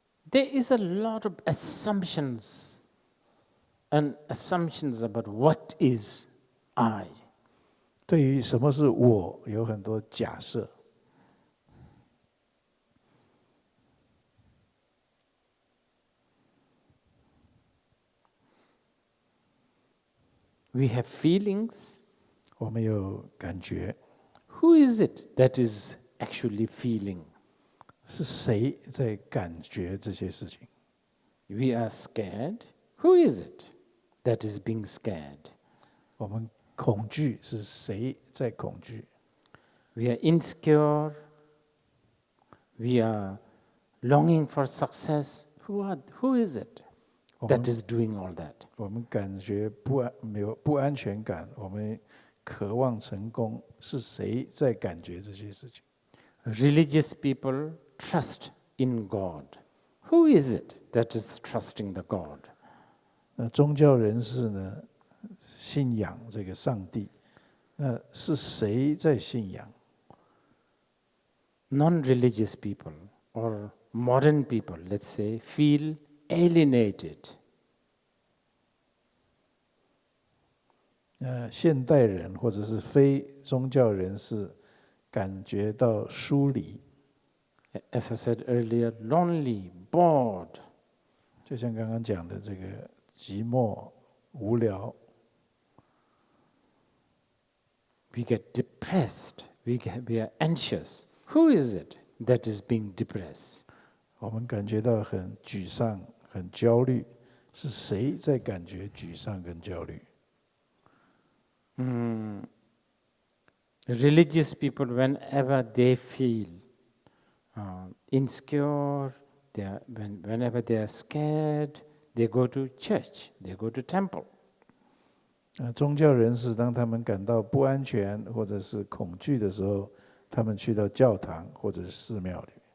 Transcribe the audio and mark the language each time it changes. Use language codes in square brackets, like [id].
[en] There is a lot of assumptions about what is I. [zh] 对于什么是我，有很多假设。 [en] We have feelings. [zh] 我们有感觉。 [en] Who is it that is actually feeling? [zh] 是谁在感觉这些事情 [en] We are scared. Who is it that is being scared? [zh] 我们恐惧，是谁在恐惧 [en] We are insecure. We are longing for success. Who is it that is doing all that? [zh] 我们感觉没有不安全感，我们渴望成功，是谁在感觉这些事情 [en] Religious people trust in God. Who is it that is trusting the God? [zh] 宗教人士呢，信仰这个上帝，那是谁在信仰 [en] Non-religious people or modern people, let's say, feel alienated. [zh] 现代人或者是非宗教人士感觉到疏离。 [en] As I said earlier, lonely, bored. [zh] 就像刚刚讲的这个寂寞、无聊。 [en] We get depressed. We are anxious. Who is it that is being depressed? [zh] 我们感觉到很沮丧、很焦虑，是谁在感觉沮丧跟焦虑？ [en] Religious people, whenever they feel insecure, whenever they are scared, they go to church, they go to temple. [zh] 宗教人士当他们感到不安全或者是恐惧的时候，他们去到教堂或者是寺庙里。